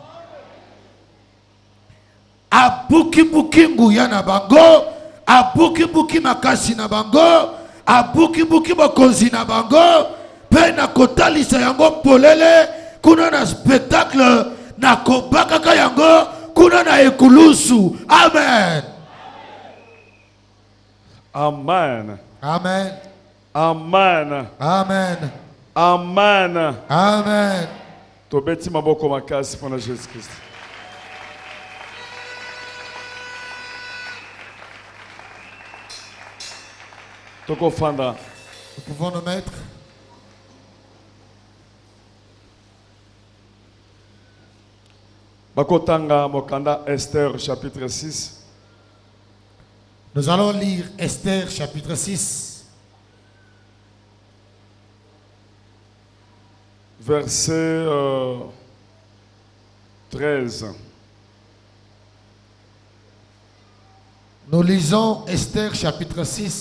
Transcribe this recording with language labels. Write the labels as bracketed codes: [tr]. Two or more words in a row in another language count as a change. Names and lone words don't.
[ln] Abuki-buki nguya na bango, abuki-buki makasi na bango, abuki-buki bokonzi na bango, pe na kotalisa yango polele, kuna [fr] na spectacle, [ln] na kobakaka yango, kuna na ekulusu. Amen. Amen. Amen. Amen. Amen. Amen. Amen. Tobeti maboko makasi [fr] pour Jésus-Christ. Nous pouvons nous mettre. [ln] Bakotanga mokanda [fr] Esther chapitre 6. Nous allons lire Esther chapitre 6. Verset 13. Nous lisons Esther chapitre 6.